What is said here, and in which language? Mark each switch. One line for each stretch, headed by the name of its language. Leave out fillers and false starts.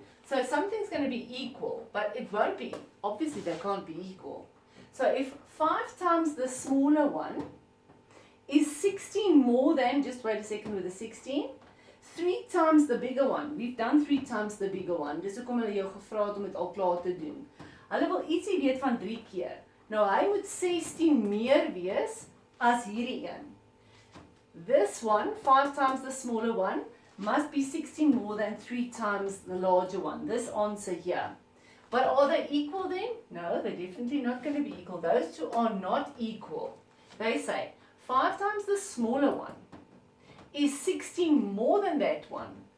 English: So something's going to be equal, but it won't be. Obviously, they can't be equal. So if 5 times the smaller one is 16 more than, just wait a second with the 16, 3 times the bigger one. We've done 3 times the bigger one.
Afrikaans: Dis hoekom hulle jou gevra het om dit al klaar te doen. Hulle wil ietsie weet van 3 keer. Nou hy moet 16 meer wees as hierdie een.
English: This one, 5 times the smaller one, must be 16 more than 3 times the larger one. This answer here. But are they equal then? No, they're definitely not going to be equal. Those two are not equal. They say 5 times the smaller one is 16 more than that one.